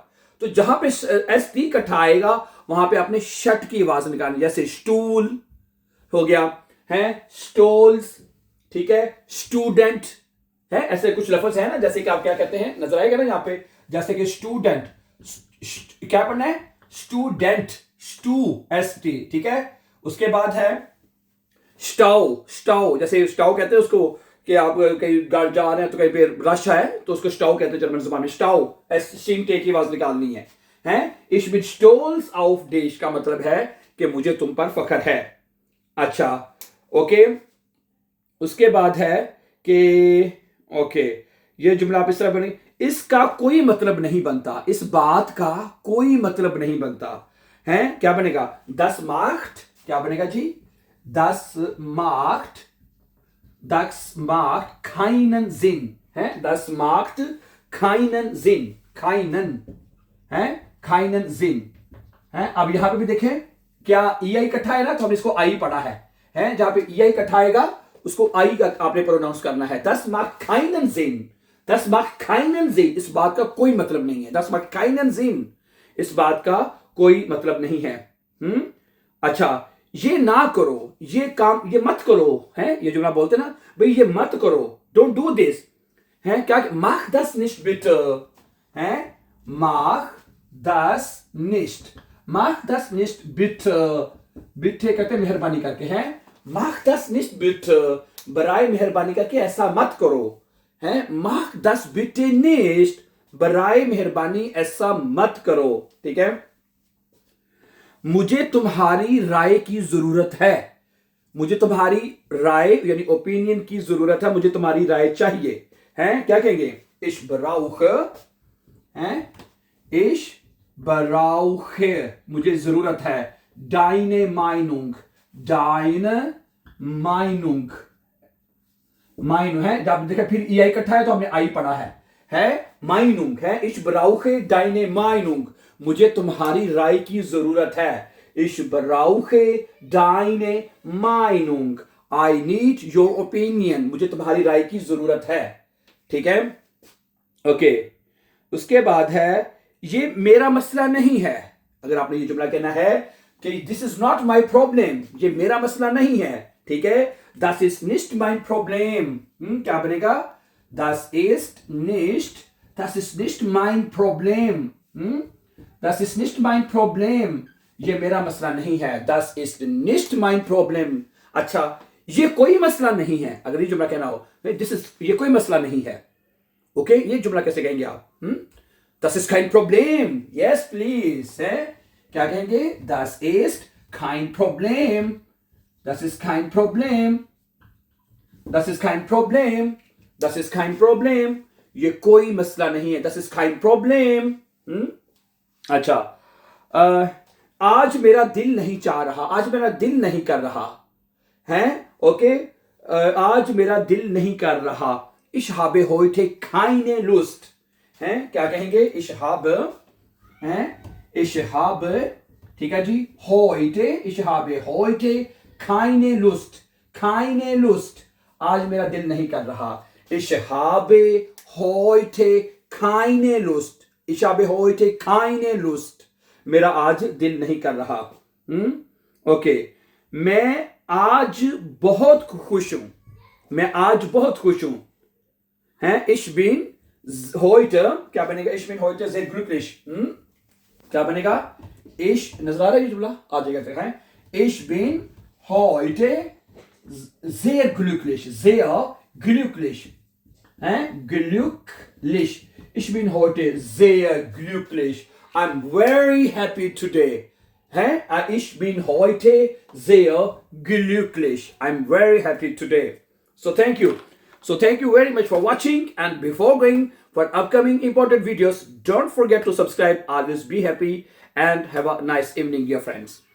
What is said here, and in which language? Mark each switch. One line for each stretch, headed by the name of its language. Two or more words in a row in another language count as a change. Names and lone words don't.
Urdu: تو جہاں پے ST اکٹھا آئے گا وہاں پے آپ نے شٹ کی آواز نکالنی، جیسے اسٹول ہو گیا ہے، اسٹولز، ٹھیک ہے، اسٹوڈنٹ ہے، ایسے کچھ لفظ ہے نا، جیسے کہ آپ کیا کہتے ہیں، نظر آئے گا نا یہاں پے، جیسے کہ اسٹوڈنٹ، کیا پڑھنا ہے? اسٹوڈنٹ، ST، ٹھیک ہے. اس کے بعد ہے اسٹاؤ، جیسے اسٹاؤ کہتے ہیں اس کو کہ آپ کہیں جا رہے ہیں تو کہیں پے رش ہے تو اس کو اسٹاؤ کہتے ہیں جرمن زبان میں، اسٹاؤ، ٹے کی آواز نکالنی ہے,
German: Ich bin stolz auf dich
Urdu: کا مطلب ہے کہ مجھے تم پر فخر ہے. اچھا، اوکے. اس کے بعد ہے کہ اوکے، یہ جملہ آپ اس طرح بنے، اس کا کوئی مطلب نہیں بنتا، اس بات کا کوئی مطلب نہیں بنتا ہے، کیا بنے گا?
German: Das macht,
Urdu: کیا بنے گا جی?
German: Das macht keinen Sinn है, das macht keinen Sinn, keinen Sinn है।
Urdu: اب یہاں پے بھی دیکھیں، کیا EI اکٹھا ہے نا، تو ہم نے اس کو آئی پڑھا ہے، جہاں پے EI اکٹھا آئے گا اس کو آئی کا آپ نے پروناؤنس کرنا ہے.
German: Das macht keinen Sinn, das macht keinen Sinn,
Urdu: اس بات کا کوئی مطلب نہیں ہے,
German: das macht keinen Sinn,
Urdu: اس بات کا کوئی مطلب نہیں ہے. اچھا، یہ نہ کرو، یہ کام، یہ مت کرو ہے، یہ جملہ بولتے نا بھائی، یہ مت کرو,
English: don't do this
Urdu: ہے، کیا?
German: mach das nicht bitte है, mach das nicht bitte,
Urdu: بٹے کہتے ہیں مہربانی کر کے ہے,
German: mach das nicht bitte,
Urdu: برائے مہربانی کر کے ایسا مت کرو ہے,
German: mach das bitte nicht,
Urdu: برائے مہربانی ایسا مت کرو، ٹھیک ہے. مجھے تمہاری رائے کی ضرورت ہے، مجھے تمہاری رائے یعنی اوپینین کی ضرورت ہے، مجھے تمہاری رائے چاہیے ہے، کیا کہیں گے?
German: Ich brauche,
Urdu: مجھے ضرورت ہے,
German: deine Meinung
Urdu: ہے، جب دیکھا پھر EI اکٹھا ہے تو ہم نے آئی پڑھا ہے Meinung ہے,
German: ich brauche deine Meinung,
Urdu: مجھے تمہاری رائے کی ضرورت ہے,
German: ich brauche deine Meinung,
English: I need your opinion,
Urdu: مجھے تمہاری رائے کی ضرورت ہے، ٹھیک ہے، اوکے. اس کے بعد ہے، یہ میرا مسئلہ نہیں ہے، اگر آپ نے یہ جملہ کہنا ہے کہ
English: this is not my problem,
Urdu: یہ میرا مسئلہ نہیں ہے، ٹھیک ہے,
German: das ist nicht mein Problem,
Urdu: کیا بنے گا?
German: das ist nicht mein Problem, das ist nicht mein Problem,
Urdu: یہ میرا مسئلہ نہیں ہے,
German: das ist nicht mein Problem।
Urdu: اچھا، یہ کوئی مسئلہ نہیں ہے، اگر یہ جملہ کہنا ہو، یہ کوئی مسئلہ نہیں ہے، اوکے، یہ جملہ کیسے کہیں گے آپ?
German: Das ist kein Problem,
English: yes please
Urdu: ہے، کیا کہیں گے?
German: Das ist kein Problem, das ist kein Problem, das ist kein Problem, das ist kein Problem,
Urdu: یہ کوئی مسئلہ نہیں ہے,
German: das ist kein Problem।
Urdu: اچھا، آج میرا دل نہیں چاہ رہا، آج میرا دل نہیں کر رہا ہے، اوکے، آج میرا دل نہیں کر رہا,
German: ich habe heute keine Lust
Urdu: ہے، کیا کہیں گے?
German: ich habe,
Urdu: ٹھیک ہے جی,
German: heute, ich habe heute keine Lust,
Urdu: آج میرا دل نہیں کر رہا,
German: ich habe heute keine Lust, ich habe heute keine Lust,
Urdu: میرا آج دل نہیں کر رہا. اوکے، میں آج بہت خوش ہوں، میں آج بہت خوش ہوں ہے,
German: ich bin heute,
Urdu: کیا بنے گا?
German: ich bin heute sehr glücklich,
Urdu: کیا بنے گا؟ نظر آ رہا ہے یہ جملہ، آ جائے گا ہے,
German: ich bin heute sehr glücklich, है, glücklich, ich bin heute sehr glücklich,
English: I'm very happy today,
German: Ich bin heute sehr glücklich.
English: I'm very happy today. So thank you. So thank you very much for watching. And before going for upcoming important videos, don't forget to subscribe. Always be happy and have a nice evening, dear friends.